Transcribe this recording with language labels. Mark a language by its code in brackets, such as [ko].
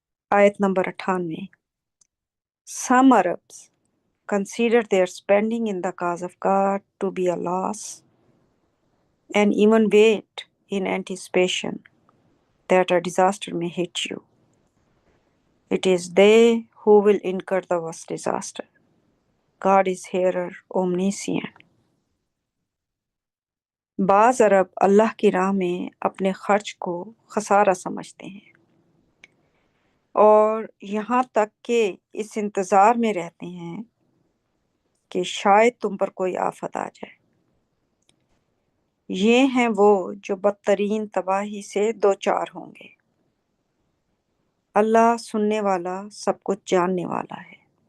[ur] آیت number 98، [en] Some Arabs consider their spending in the cause of God to be a loss and even wait in anticipation that a disaster may hit you. It is they who will incur the worst disaster. God is hearer, omniscient. [ur] بعض عرب اللہ کی راہ میں اپنے خرچ کو خسارہ سمجھتے ہیں اور یہاں تک کہ اس انتظار میں رہتے ہیں کہ شاید تم پر کوئی آفت آ جائے۔ یہ ہیں وہ جو بدترین تباہی سے دوچار ہوں گے۔ اللہ سننے والا، سب کچھ جاننے والا ہے۔